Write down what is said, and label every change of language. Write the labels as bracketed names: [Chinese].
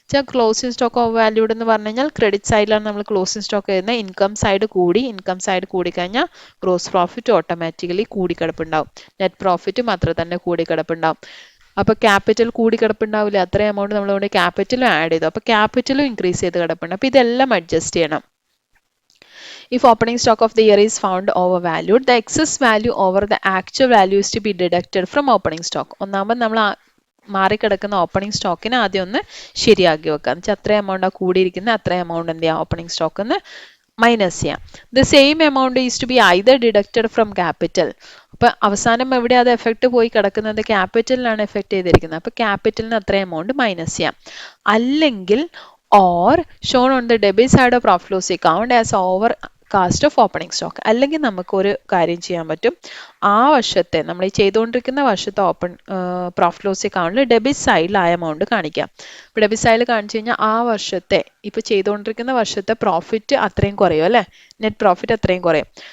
[Malayalam] Closing stock over valued എന്ന് പറഞ്ഞു കഴിഞ്ഞാൽ ക്രെഡിറ്റ് സൈഡിലാണ് നമ്മൾ ക്ലോസിംഗ് സ്റ്റോക്ക് എഴുതുന്നത്. ഇൻകം സൈഡ് കൂടി കഴിഞ്ഞാൽ ഗ്രോസ് പ്രോഫിറ്റ് ഓട്ടോമാറ്റിക്കലി കൂടിക്കിടപ്പുണ്ടാവും, നെറ്റ് പ്രോഫിറ്റും അത്ര തന്നെ കൂടിക്കിടപ്പുണ്ടാവും. അപ്പോൾ ക്യാപിറ്റൽ കൂടിക്കിടപ്പുണ്ടാവില്ല, അത്രയും എമൗണ്ട് നമ്മളുകൊണ്ട് ക്യാപിറ്റലും ആഡ് ചെയ്തു, അപ്പോൾ ക്യാപിറ്റലും ഇൻക്രീസ് ചെയ്ത് കിടപ്പുണ്ട്. അപ്പോൾ ഇതെല്ലാം അഡ്ജസ്റ്റ് ചെയ്യണം. [English] If opening stock of the year is found overvalued, the excess value over the actual value is to be deducted from opening stock. [Malayalam] ഒന്നാമത് നമ്മൾ മാറിക്കിടക്കുന്ന ഓപ്പണിംഗ് സ്റ്റോക്കിനെ ആദ്യം ഒന്ന് ശരിയാക്കി വെക്കാം. എന്ന് വെച്ചാൽ അത്ര എമൗണ്ട് കൂടിയിരിക്കുന്ന അത്ര എമൗണ്ട് എന്ത് ചെയ്യാം, ഓപ്പണിംഗ് സ്റ്റോക്ക് എന്ന് മൈനസ് ചെയ്യാം. [English] The same amount is to be either deducted from capital. [Malayalam] അപ്പോൾ അവസാനം എവിടെ അത് എഫക്റ്റ് പോയി കിടക്കുന്നത്, ക്യാപിറ്റലിനാണ് എഫക്റ്റ് ചെയ്തിരിക്കുന്നത്. അപ്പോൾ ക്യാപിറ്റലിന് അത്ര എമൗണ്ട് മൈനസ് ചെയ്യാം. അല്ലെങ്കിൽ [English] or shown on the debit side of profit loss account as over cost of opening stock. [Malayalam] അല്ലെങ്കിൽ നമുക്കൊരു കാര്യം ചെയ്യാൻ പറ്റും, ആ വർഷത്തെ നമ്മൾ ഈ ചെയ്തുകൊണ്ടിരിക്കുന്ന വർഷത്തെ പ്രോഫിറ്റ് ലോസ് അക്കൗണ്ടിൽ ഡെബിറ്റ് സൈഡിൽ ആ എമൗണ്ട് കാണിക്കാം. ഇപ്പോൾ ഡെബിറ്റ് സൈഡിൽ കാണിച്ചു കഴിഞ്ഞാൽ ആ വർഷത്തെ ഇപ്പോൾ ചെയ്തുകൊണ്ടിരിക്കുന്ന വർഷത്തെ പ്രോഫിറ്റ് അത്രയും കുറയും അല്ലേ, നെറ്റ് പ്രോഫിറ്റ് അത്രയും കുറയും.